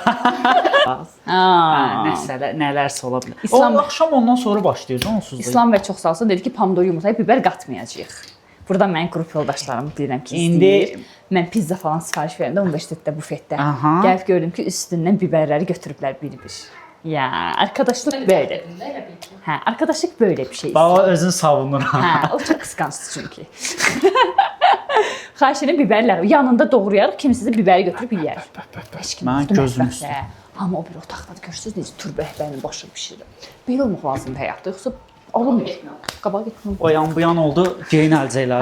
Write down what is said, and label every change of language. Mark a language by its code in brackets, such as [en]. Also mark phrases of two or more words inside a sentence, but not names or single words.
[az] Aa. Nələrsə ola bilər. İslam- O axşam ondan sonra başlayır, onsuz da. İslam bəy çox sağ olsun dedi ki, pomidor yumurtaya biber qatmayacağıq. Burada mənim qrup yoldaşlarım bilirəm ki, İndi- istəyir. Mən pizza falan sifariş verəndə universitetdə bufetdə. Aha. Gəlib gördüm ki, üstündən biberləri götürüblər bir-bir. Ya, [tr] arkadaşlık böyle. Hə, arkadaşlık böyle bir şey. Baba özün savunur. [az] Hə, o çox qısqancdır çünki. Xahiş edirəm biberlər yanında doğrayarıq, kimisi də biberi götürüb yeyər. Heç kim Mən yoxdur gözüm mətbəxdə. Amma o bir otaqda görürsüz necə turbəhbənin başını bişirir. Belə olmaq lazımdır həyatda, yoxsa alınmır. Qabağa getməm. O yan bu yan oldu, geyin əlcəkləri.